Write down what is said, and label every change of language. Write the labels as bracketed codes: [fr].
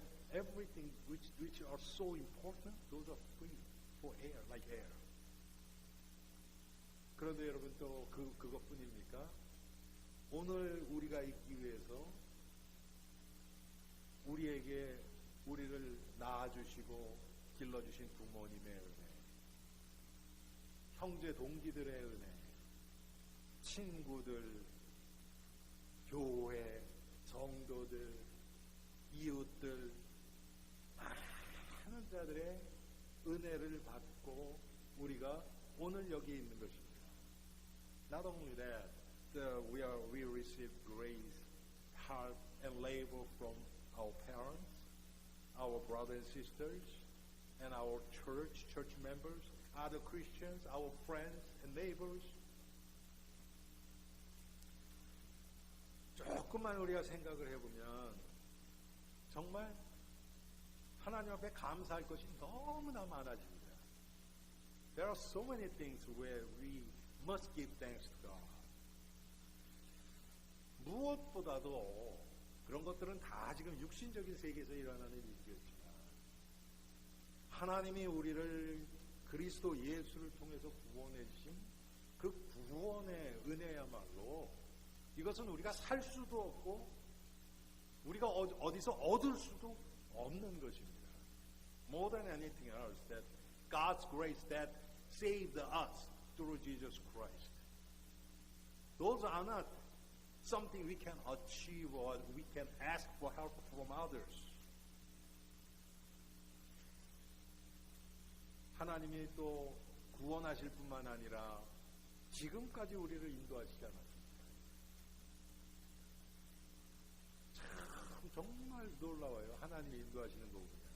[en] Everything which are so important, those are free for air, like air. [ko] 그런데 여러분, 또 그것뿐입니까? 오늘 우리가 있기 위해서 우리를 낳아주시고 길러주신 부모님의 은혜, 형제 동기들의 은혜, 친구들, 교회, 성도들, 이웃들, 많은 자들의 은혜를 받고 우리가 오늘 여기 있는 것입니다. [en] Not only that, we receive grace, help, and labor from our parents, our brothers and sisters, and our church members, other Christians, our friends and neighbors. [ko] 조금만 우리가 생각을 해보면 정말 하나님 앞에 감사할 것이 너무나 많아집니다. [en] There are so many things where we must give thanks to God. [ko] 무엇보다도 그런 것들은 다 지금 육신적인 세계에서 일어나는 일이었지만 하나님이 우리를 그리스도 예수를 통해서 구원해 주신 그 구원의 은혜야말로 이것은 우리가 살 수도 없고 우리가 어디서 얻을 수도 없는 것입니다. [en] More than anything else, that God's grace that saved us through Jesus Christ. Those are not something we can achieve or we can ask for help from others. [ko] 하나님이 또 구원하실 뿐만 아니라 지금까지 우리를 인도하시지 않았습니까? 참 정말 놀라워요. 하나님이 인도하시는 거 보면.